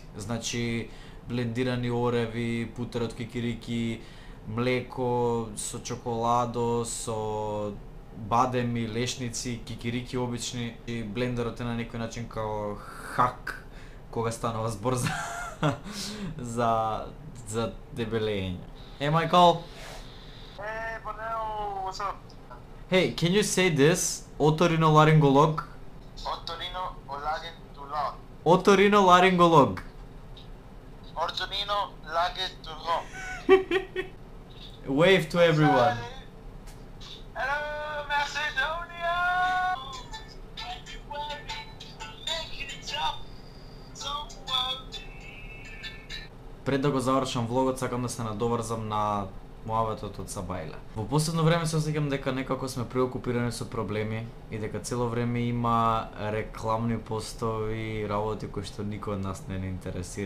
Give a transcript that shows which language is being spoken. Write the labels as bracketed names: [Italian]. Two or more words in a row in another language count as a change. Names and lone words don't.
[Macedonian] Значи блендирани ореви, путер од кикирики, млеко со чоколадо, со бадеми, лешници, кикирики обични. И блендерот е на некој начин као хак кога станува збор за дебелење. [English] Hey Michael. Hey, Bonel, what's up? Hey, can you say this? Otorinolaryngolog. Otorino-laryngolog. Otorinolaryngolog. Otorino-laryngolog. Wave to everyone. Hello, Macedonia! [Macedonian] Пред да го завршам влогот, сакам да се надоврзам на муаветот од Сабајле. Во последно време се осеќам дека некако сме преокупирани со проблеми и дека цело време има рекламни постови, работи кои што никој од нас не интересира.